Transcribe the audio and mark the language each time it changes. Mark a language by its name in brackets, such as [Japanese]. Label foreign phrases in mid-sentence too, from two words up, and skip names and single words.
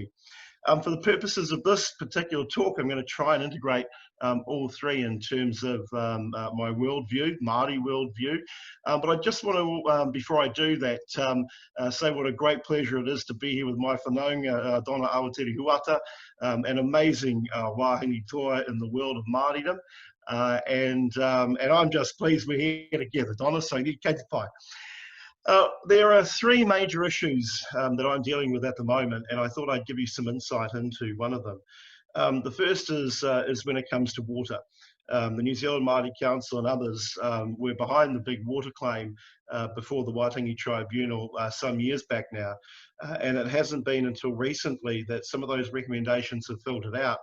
[English] For the purposes of this particular talk, I'm going to try and integrate all three in terms of my worldview, Māori worldview. But I just want to, before I do that, say what a great pleasure it is to be here with my whanaunga, Donna Awatiri Huata, an amazing [Māori] wāhine toa [English] in the world of Māoridom. And I'm just pleased we're here together, Donna, so [Māori] kei te pai. [English] There are three major issues that I'm dealing with at the moment, and I thought I'd give you some insight into one of them. The first is when it comes to water. The New Zealand Māori Council and others were behind the big water claim before the Waitangi Tribunal some years back now, and it hasn't been until recently that some of those recommendations have filtered out.